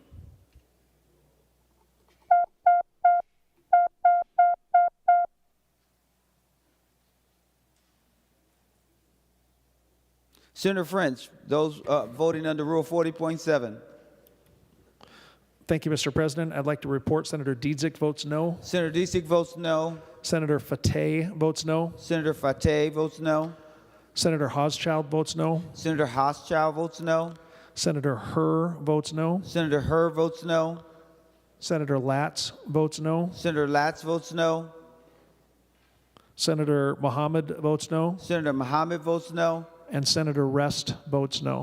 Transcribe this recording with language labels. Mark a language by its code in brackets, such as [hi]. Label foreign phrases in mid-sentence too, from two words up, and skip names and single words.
[en] Senator French, those voting under Rule 40.7. Thank you, Mr. President. I'd like to report Senator Dietzick votes no. Senator Dietzick votes no. Senator Fateh votes no. Senator Fateh votes no. Senator Hauschild votes no. Senator Hauschild votes no. Senator Herr votes no. Senator Herr votes no. Senator Latz votes no. Senator Latz votes no. Senator Mohammed votes no. Senator Mohammed votes no. And Senator Rest votes no.